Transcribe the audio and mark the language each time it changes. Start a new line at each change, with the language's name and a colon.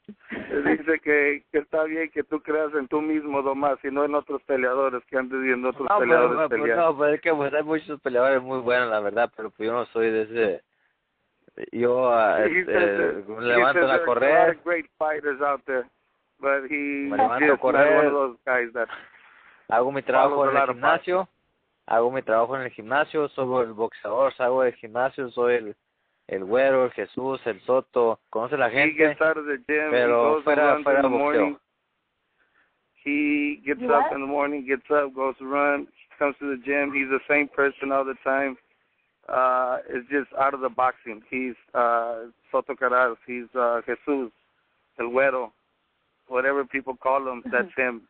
Spanish: Dice que está bien que tú creas en tú mismo nomás y no en otros peleadores, que andes viendo otros peleadores pelear. No, pues es que pues, hay muchos peleadores muy buenos, la verdad, pero pues yo no soy de ese. Yo levanto a correr.
English: There are great fighters out there, but
Spanish: me levanto a correr.
English: One of those guys that
Spanish: hago mi trabajo en el gimnasio. Hago mi trabajo en el gimnasio. Soy el boxeador, salgo del gimnasio, soy el güero, el Jesús, el Soto, conoce la gente, pero fuera boxeo.
English: He gets up in the morning, gets up, goes to run, comes to the gym. He's the same person all the time. It's just out of the boxing. He's Soto Karass. He's Jesús, el güero, whatever people call him. That's him.